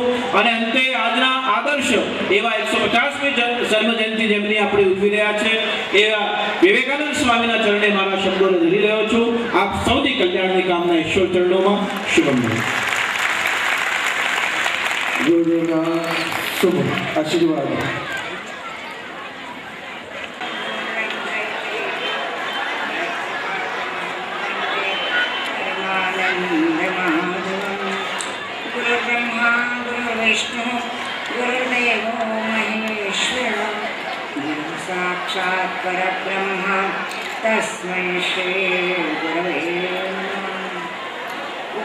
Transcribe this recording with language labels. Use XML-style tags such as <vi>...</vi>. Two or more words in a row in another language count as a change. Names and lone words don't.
<gu>અને અંતે આજના આદર્શ એવા 150મી જન્મ જયંતિ જેમની આપણે ઉજવી રહ્યા છે એવા વિવેકાનંદ સ્વામીના ચરણે મારા શબ્દોને ધરી રહ્યો છું. આપ સૌની કલ્યાણની કામના ઈશ્વર ચરણોમાં શુભમ. ગુરુના શુભ આશીર્વાદ.</gu> <sa>गुरुर्ब्रह्मा गुरुर्विष्णु गुरुर्देवो महेश्वर गुरु साक्षात् परब्रह्म तस्मै श्री गुरवे नमः.</sa>